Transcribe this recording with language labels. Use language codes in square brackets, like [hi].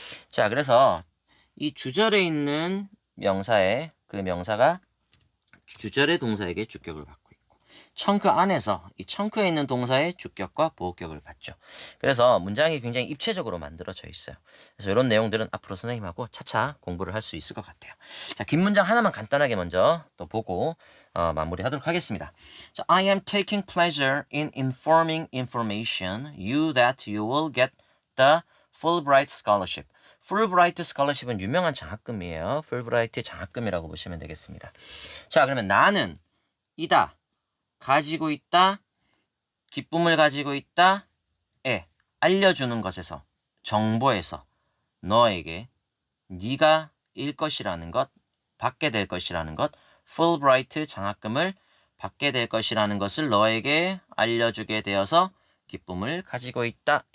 [ko] 자, 그래서 이 주절에 있는 명사에 그 명사가 주절의 동사에게 주격을 받고 있고 청크 안에서 이 청크에 있는 동사의 주격과 보호격을 받죠. 그래서 문장이 굉장히 입체적으로 만들어져 있어요. 그래서 이런 내용들은 앞으로 선생님하고 차차 공부를 할 수 있을 것 같아요. 자, 긴 문장 하나만 간단하게 먼저 또 보고 마무리하도록 하겠습니다. [en] 자, I am taking pleasure in informing information you that you will get the Fulbright Scholarship. [ko] 풀브라이트 스칼러십은 유명한 장학금이에요. 풀브라이트 장학금이라고 보시면 되겠습니다. 자, 그러면 나는 이다, 가지고 있다, 기쁨을 가지고 있다, 알려주는 것에서, 정보에서 너에게 네가 일 것이라는 것, 받게 될 것이라는 것, 풀브라이트 장학금을 받게 될 것이라는 것을 너에게 알려주게 되어서 기쁨을 가지고 있다.